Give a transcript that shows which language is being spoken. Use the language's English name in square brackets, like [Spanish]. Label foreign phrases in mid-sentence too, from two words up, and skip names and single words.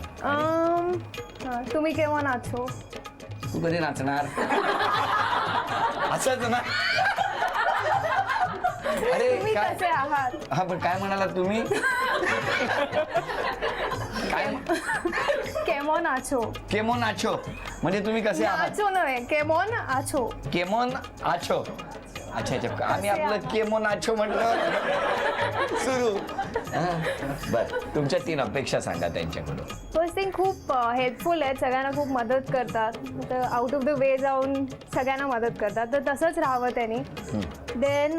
[Marathi] हां, तुम्ही केव्हा नाचो. तू कधी नाचणार. असंच ना. अरे तुम्ही काय कसे आहात. हा पण काय म्हणाला तुम्ही. काय [Bangla] কেমন আছো. কেমন আছো [Marathi] म्हणजे तुम्ही कसे आहात. नाचो नव्हे [Bangla] কেমন আছো. কেমন আছো. [Marathi] अच्छा अच्छा आम्ही कसे आपलं आहात? [Bangla] কেমন আছো [Marathi] म्हटलं सुरू. बर तुमच्या 3 अपेक्षा सांगा त्यांच्याकडून. [English] First thing [Marathi] खूप हेल्पफुल आहेत. सगळ्यांना खूप मदत करतात. तर [English] out of the way [Marathi] जाऊन सगळ्यांना मदत करतात. तर तसंच राहावं त्यांनी. देन